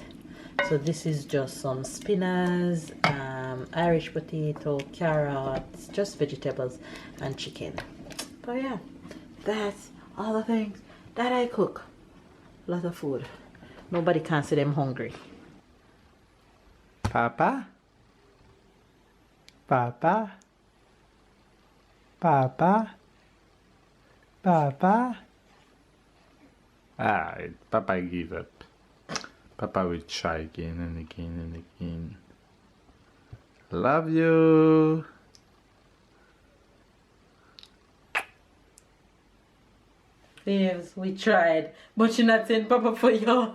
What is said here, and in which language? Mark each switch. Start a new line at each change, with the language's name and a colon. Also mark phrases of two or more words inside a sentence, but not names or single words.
English: So this is just some spinach, Irish potato, carrots, just vegetables and chicken. But yeah, that's all the things that I cook. A lot of food. Nobody can say them hungry. Papa? Papa? Papa? Papa? Ah, Papa give up. Papa will try again and again and again. Love you. Yes, we tried, but you're not saying Papa for y'all.